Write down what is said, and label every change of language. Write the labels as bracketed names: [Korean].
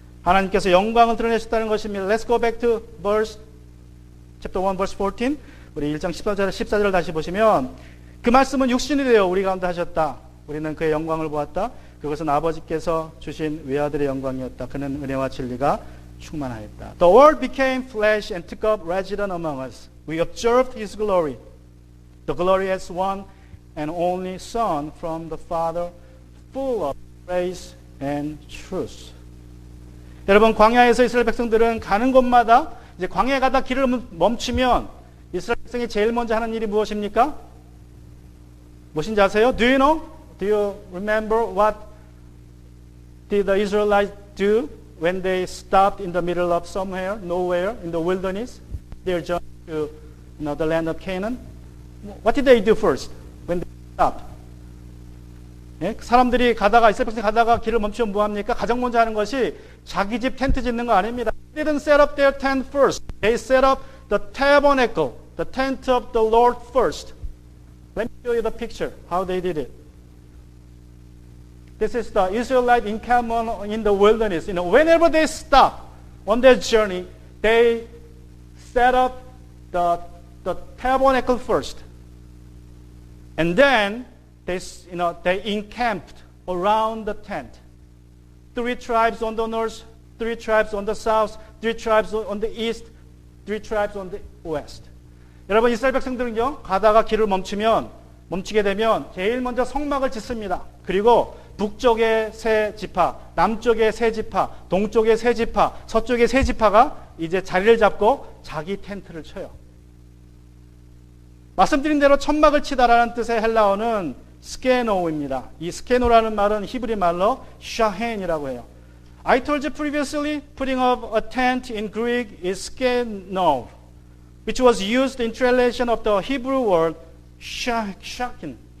[Korean] 하나님께서 영광을 드러내셨다는 것입니다. [English] Let's go back to chapter 1 verse 14. [Korean] 우리 1장 14절을 다시 보시면 그 말씀은 육신이 되어 우리 가운데 하셨다. 우리는 그의 영광을 보았다. 그것은 아버지께서 주신 외아들의 영광이었다. 그는 은혜와 진리가 충만하였다. [English] The Word became flesh and took up residence among us. We observed His glory. The glory as one and only Son from the Father, full of grace and truth. [Korean] 여러분, 광야에서 이스라엘 백성들은 가는 곳마다 이제 광야에 가다 길을 멈추면 이스라엘 백성이 제일 먼저 하는 일이 무엇입니까? 무엇인지 아세요? [English] Do you know? Do you remember what did the Israelites do when they stopped in the middle of somewhere, nowhere, in the wilderness? Their journey to the land of Canaan. What did they do first when they stopped? [Korean] 예? 사람들이 가다가 이스라엘 백성이 가다가 길을 멈추면 뭐합니까? 가장 먼저 하는 것이 자기 집 텐트 짓는 거 아닙니다. [English] They didn't set up their tent first. They set up the tabernacle, the tent of the Lord first. Let me show you the picture, how they did it. This is the Israelite encampment in the wilderness. Whenever they stop on their journey, they set up the tabernacle first. And then they encamped around the tent. 3 tribes on the north, 3 tribes on the south, 3 tribes on the east, 3 tribes on the west. [Korean] 여러분, 이스라엘 백성들은요, 가다가 길을 멈추게 되면 제일 먼저 성막을 짓습니다. 그리고 북쪽의 세 지파, 남쪽의 세 지파, 동쪽의 세 지파, 서쪽의 세 지파가 이제 자리를 잡고 자기 텐트를 쳐요. 말씀드린 대로 천막을 치다라는 뜻의 헬라어는 스케노입니다. 이 스케노라는 말은 히브리 말로 샤헨이라고 해요. [English] I told you previously, putting up a tent in Greek is skeno, which was used in translation of the Hebrew word shakin.